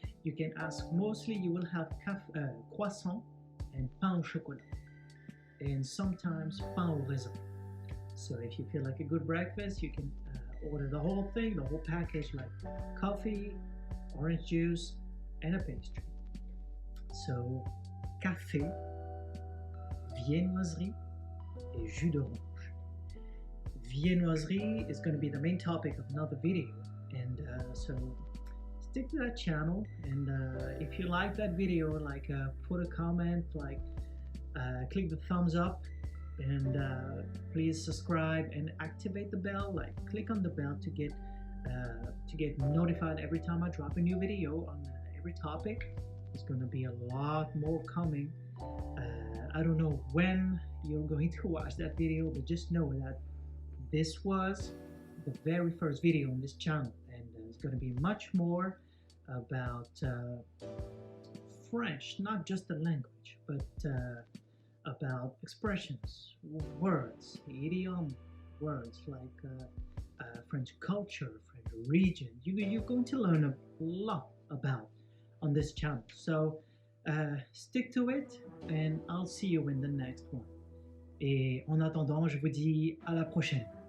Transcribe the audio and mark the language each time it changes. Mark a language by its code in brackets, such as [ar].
[en] You can ask, mostly you will have croissant and pain au chocolat, and sometimes pain au raisin. So if you feel like a good breakfast, you can order the whole thing, the whole package, like coffee, orange juice, and a pastry. [fr] So, café, viennoiserie, et jus d'orange. [en] Viennoiserie is going to be the main topic of another video, and so stick to that channel. And if you like that video, like put a comment, like click the thumbs up, and please subscribe and activate the bell. Like click on the bell to get notified every time I drop a new video on every topic. There's going to be a lot more coming. I don't know when you're going to watch that video, but just know that this was the very first video on this channel, and it's going to be much more about French, not just the language, but about expressions, words, idiom, words like French culture, French region. You're going to learn a lot about on this channel. So stick to it, and I'll see you in the next one. [fr] Et en attendant, je vous dis à la prochaine.